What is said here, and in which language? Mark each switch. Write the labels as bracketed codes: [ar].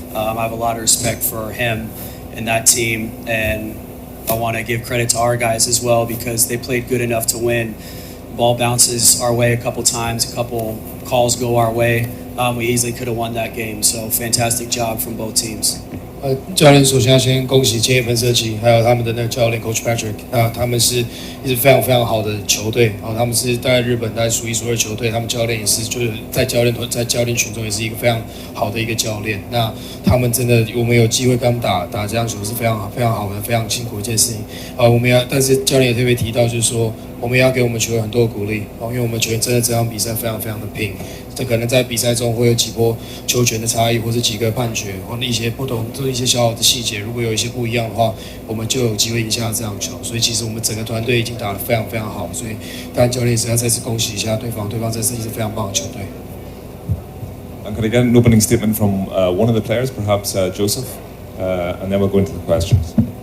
[en] I have a lot of respect for him and that team, and I want to give credit to our guys as well because they played good enough to win. Ball bounces our way a couple times, a couple calls go our way. We easily could have won that game, so fantastic job from both teams. [zh] 教练首先要先恭喜千叶喷射机，还有他们的那个教练 Coach Patrick。那他们是一支非常非常好的球队，他们是在日本大概数一数二球队。他们教练也是，就是在教练群中也是一个非常好的一个教练。那他们真的，我们有机会跟他们打这样球是非常非常好的，非常辛苦的一件事情。但是教练也特别提到，就是说我们要给我们球员很多的鼓励，因为我们球员真的这场比赛非常非常的拼。这可能在比赛中会有几波球权的差异，或是几个判决，或者一些不同，一些小小的细节，如果有一些不一样的话，我们就有机会赢下这场球。所以其实我们整个团队已经打得非常非常好，所以当然教练也是要再次恭喜一下对方，对方真是一支非常棒的球队。 [en] And could I get an opening statement from one of the players, perhaps Joseph, and then we'll go into the questions.